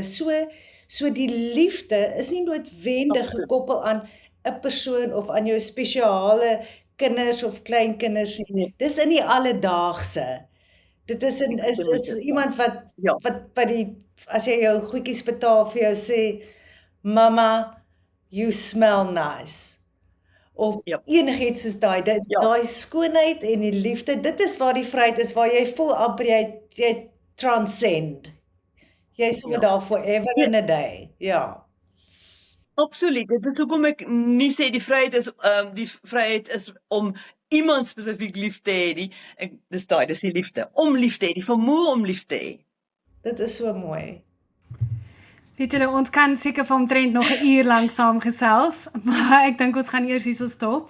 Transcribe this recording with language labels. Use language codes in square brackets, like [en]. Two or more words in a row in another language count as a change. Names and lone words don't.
[af] So die liefde is nie noodwendig gekoppel aan 'n persoon of aan jou spesiale kinders of kleinkinders nie. Dis in die alledaagse. Dit is iemand wat as jy jou goedjies betaal vir jou sê, [en] "Mama, you smell nice." [af] Of enigiets soos daai skoonheid en die liefde, dit is waar die vryheid is, waar jy voel amper jy transcend. Jy is sommer daar [en] forever and a day. [af] Ja. Absoluut. Dit is hoekom ek nie sê die vryheid is om iemand spesifiek lief te hê nie. Dis die liefde. Om lief te hê, die vermoë om lief te hê. Dit is so mooi. Weet julle, ons kan seker vir omtrent nog 'n uur lank saam gesels, maar ek dink ons gaan eers hierso stop.